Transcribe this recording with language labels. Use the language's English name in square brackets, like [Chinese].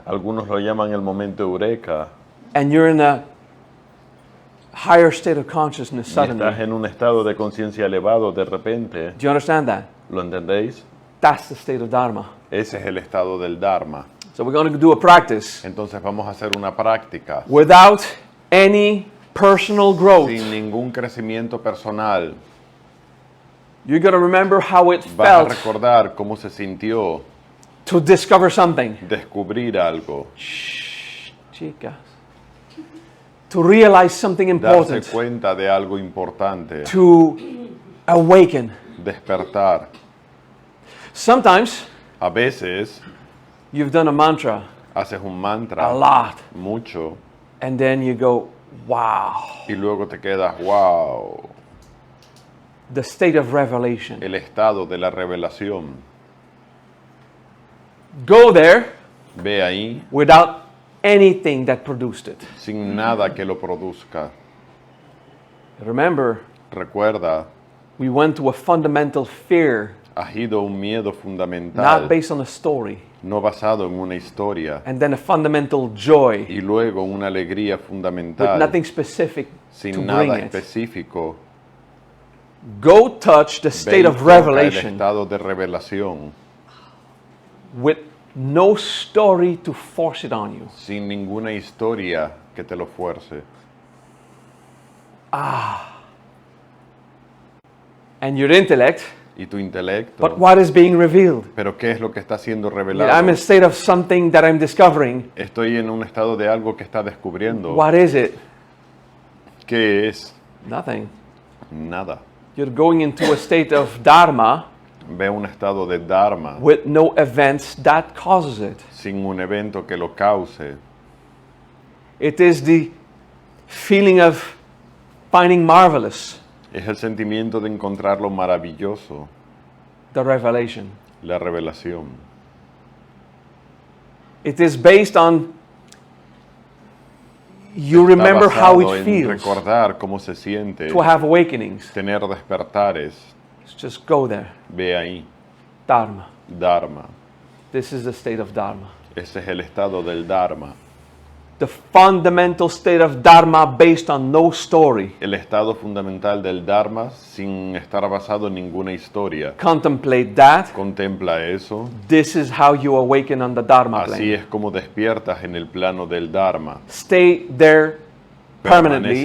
[Spanish] algunos lo llaman el momento eureka, [English] And you're in a higher state of consciousness [Spanish] y [English] suddenly. [Spanish] estás en un estado de conciencia elevado de repente. [English] Do you understand that? [Spanish] ¿Lo entendéis? [English] That's the state of Dharma. [Spanish] Ese es el estado del Dharma. [English] So we're going to do a practice [Spanish] Entonces vamos a hacer una práctica [English] without any personal growth. [Spanish] sin ningún crecimiento personal. [English] You're going to remember how it [Spanish] Vas a [English] felt [Spanish] recordar cómo se sintió [English] to discover something. [Spanish] descubrir algo, [English] Shh, [Spanish] chicas. [English] To realize something [Spanish] darse [English] important. [Spanish] cuenta de algo importante, [English] To awaken. [Spanish] despertar. [English] Sometimes [Spanish] A veces [English] you've done a mantra [Spanish] haces un [English] a [Spanish] mantra [English] lot, [Spanish] mucho [English] and then you go, wow. [Spanish] y luego te quedas, wow, [English] The state of revelation. [Spanish] el estado de la revelación. [English] Go there [Spanish] Ve ahí [English] without anything that produced it. [Spanish] sin nada que lo produzca. [English] Remember, [Spanish] Recuerda, [English] we went to a fundamental fear, [Spanish] has ido a un miedo [English] not [Spanish] fundamental, [English] based on a story, [Spanish] no basado en una historia, [English] and then a fundamental joy [Spanish] y luego una alegría [English] with [Spanish] fundamental, [English] nothing specific to [Spanish] sin [English] bring [Spanish] nada [English] it. [Spanish] específico. [English] Go touch the [Spanish] Ve [English] state [Spanish] y [English] of [Spanish] toca el [English] revelation [Spanish] estado de revelación, [English] with no story to force it on you. [Spanish] sin ninguna historia que te lo fuerce. [English] And your intellect, [Spanish] Y tu intelecto, [English] but what is being revealed? [Spanish] pero ¿qué es lo que está siendo [English] I'm [Spanish] revelado? [English] in a state of something that I'm discovering. [Spanish] Estoy en un estado de algo que está descubriendo. [English] What is it? [Spanish] ¿Qué es? [English] Nothing. [Spanish] Nada. [English] You're going into a state of dharma [Spanish] Ve un estado de Dharma [English] with no events that causes it. [Spanish] sin un evento que lo cause. [English] It is the feeling of finding marvelous, [Spanish] Es el sentimiento de encontrar lo maravilloso, [English] the revelation. [Spanish] la revelación. [English] It is based on you [Spanish] Está [English] remember how [Spanish] basado [English] it [Spanish] en [English] feels [Spanish] recordar cómo se siente, [English] to have awakenings. [Spanish] tener despertares. [English] Just go there. [Spanish] Ve ahí, [English] Dharma. [Spanish] Dharma. [English] This is the state of Dharma. [Spanish] Ese es el estado del Dharma. [English] The fundamental state of Dharma based on no story. [Spanish] El estado fundamental del Dharma sin estar basado en ninguna historia. [English] Contemplate that. [Spanish] Contempla eso. [English] This is how you awaken on the Dharma [Spanish] Así [English] plane. [Spanish] es como despiertas en el plano del Dharma. [English] Stay there permanently.